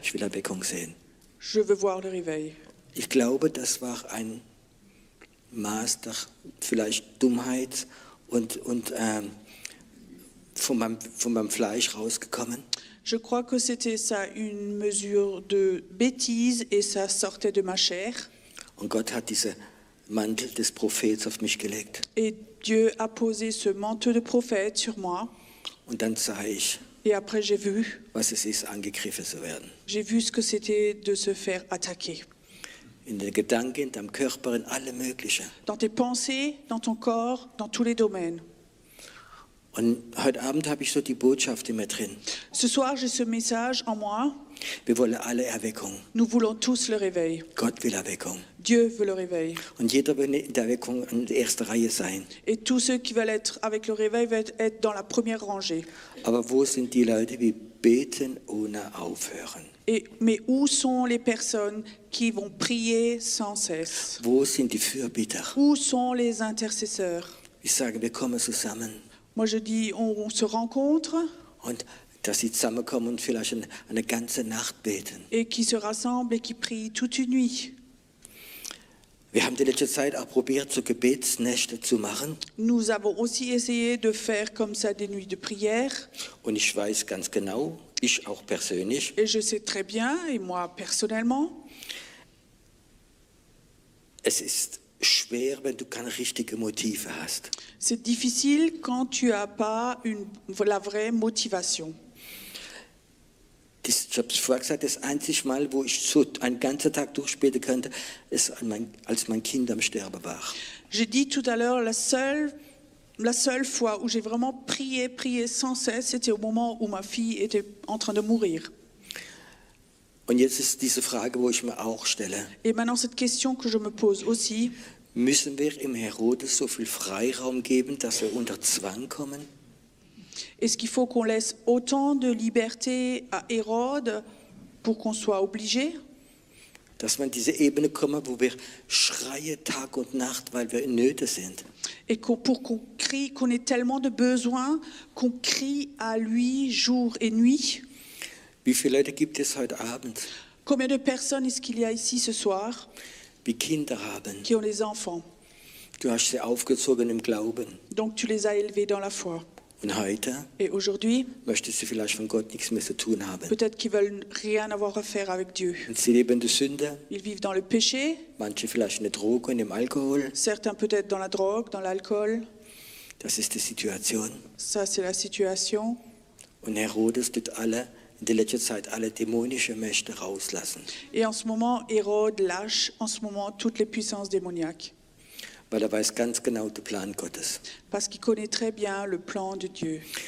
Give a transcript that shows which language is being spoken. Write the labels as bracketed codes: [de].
[de] Ich will Erweckung sehen. [fr] Je veux voir le réveil. [de] Ich glaube, das war ein Maß der vielleicht Dummheit und von meinem Fleisch rausgekommen. [fr] Je crois que c'était ça, une mesure de bêtise et ça sortait de ma chair. [de] Und Gott hat diese Mantel des Prophets auf mich gelegt. [fr] Et Dieu a posé ce manteau de prophète sur moi. [de] Und dann sah ich, [fr] Et après, j'ai vu [de] was es ist, angegriffen zu werden. [fr] ce que c'était de se faire attaquer. [de] In den Gedanken, in deinem Körper, in alle möglichen. [fr] Dans tes pensées, dans ton corps, dans tous les domaines. [de] Und heute Abend habe ich so die Botschaft in mir drin. [fr] Ce soir, j'ai ce message en moi. [de] Wir wollen alle Erweckung. [fr] Nous voulons tous le réveil. [de] Gott will Erweckung. [fr] Dieu veut le réveil. [de] Und jeder will in der Erweckung in der ersten Reihe sein. [fr] Et tous ceux qui veulent être avec le réveil veulent être dans la première rangée. [de] Aber wo sind die Leute, die beten ohne aufhören? [fr] Mais où sont les personnes qui vont prier sans cesse? [de] Wo sind die Fürbitter? [fr] Où sont les intercesseurs? [de] Ich sage, wir kommen zusammen. [fr] Moi, je dis, on se rencontre [de] Und dass sie zusammenkommen und vielleicht eine ganze Nacht beten. [fr] et qui se rassemblent et qui prient toute une nuit. [de] Wir haben die letzte Zeit auch probiert, so Gebetsnächte zu machen. [fr] Nous avons aussi essayé de faire comme ça des nuits de prière. [de] Und ich weiß ganz genau, ich auch persönlich, [fr] Et je sais très bien, et moi personnellement, [de] es ist schwer, wenn du keine richtigen Motive hast. [fr] c'est difficile quand tu n'as pas la vraie motivation. [de] Ich habe es vorher gesagt, das einzige Mal, wo ich so einen ganzen Tag durchbeten konnte, ist, als mein Kind am Sterben war. [fr] J'ai dit tout à l'heure, la seule fois où j'ai vraiment prié sans cesse, c'était au moment où ma fille était en train de mourir. [de] Und jetzt ist diese Frage, wo ich mir auch stelle. [fr] Et maintenant, cette question que je me pose aussi, [de] Müssen wir im Herodes so viel Freiraum geben, dass wir unter Zwang kommen? [fr] est-ce qu'il faut qu'on laisse autant de liberté à Hérode pour qu'on soit obligé? [de] Dass wir in diese Ebene kommen, wo wir schreien Tag und Nacht, weil wir in Nöte sind. [fr] Et pour qu'on crie, qu'on ait tellement de besoins, qu'on crie à lui jour et nuit? [de] Wie viele Leute gibt es heute Abend, [fr] Combien de personnes est-ce qu'il y a ici ce soir [de] die Kinder haben? [fr] qui ont des enfants? [de] Du hast sie aufgezogen im Glauben. [fr] Donc tu les as élevés dans la foi. [de] Und heute [fr] Et aujourd'hui, [de] möchtest du vielleicht von Gott nichts mehr zu tun haben. [fr] peut-être qu'ils veulent rien avoir à faire avec Dieu. [de] Und sie leben in der Sünde, [fr] Ils vivent dans le péché, [de] manche vielleicht in der Droge und im Alkohol. [fr] certains peut-être dans la drogue, dans l'alcool. [de] Das ist die Situation. [fr] Ça, c'est la situation. [de] Und Herodes tut in der letzten Zeit alle dämonische Mächte rauslassen. [fr] Et en ce moment, Hérode lâche en ce moment toutes les puissances démoniaques. [de] Weil er weiß ganz genau den Plan Gottes. [fr] Parce qu'il connaît très bien le plan de Dieu.